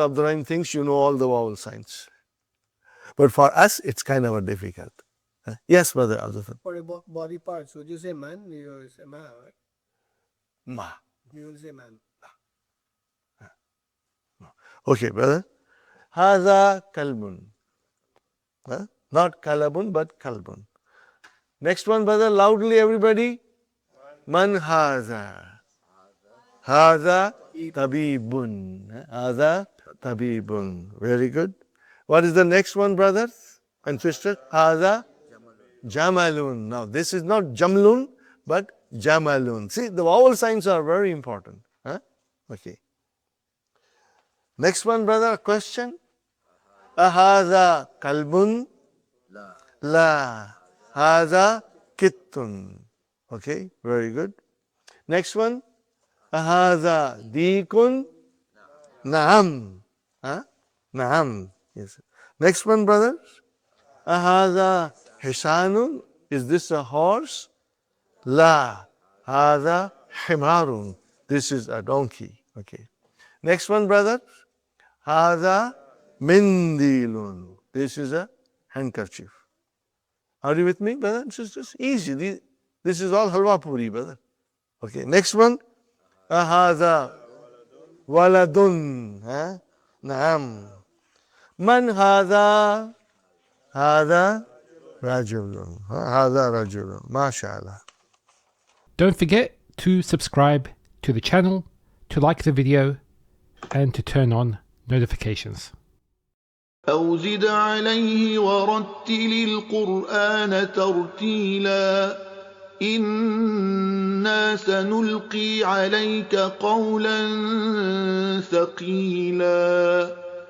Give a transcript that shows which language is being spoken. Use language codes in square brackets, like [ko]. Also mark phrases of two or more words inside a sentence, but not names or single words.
[en] Abdurrahim thinks you know all the vowel signs. But for us, it's kind of a difficult. Yes, brother Abdul. For body parts, would you say man? You will say ma, right? Ma. You will say man. Okay, brother. [ar] هذا كلبٌ. [en] Not kalabun, but kalbun. Next one, brother, loudly, everybody. [ar] من هذا. هذا طبيبٌ. هذا طبيبٌ. [en] Very good. What is the next one, brothers and sisters? [ar] هذا جملٌ. [en] Now, this is not jamlun, but jamalun. See, the vowel signs are very important. Huh? Okay. Next one, brother, question. [ar] أهذا كلبٌ؟ لا. هذا قطٌّ. [en] Okay, very good. Next one. [ar] أهذا ديكٌ? Naam. Huh? Naam. Yes. [en] Next one, brothers. [ar] أهذا حصانٌ? [en] Is this a horse? [ar] La. هذا حمارٌ. [en] This is a donkey. Okay. Next one, brothers. [ar] هذا منديلٌ. [en] This is a handkerchief. Are you with me, brother and sisters? Easy. This is all halwa puri, brother. Okay. Next one. [ar] هذا ولدٌ. نعم. من هذا? هذا رجلٌ. هذا رجلٌ. MashaAllah. [en] Don't forget to subscribe to the channel, to like the video, and to turn on notifications. [ar] أو زد عليه ورتل القرآن ترتيلا إنا سنلقي عليك قولا ثقيلا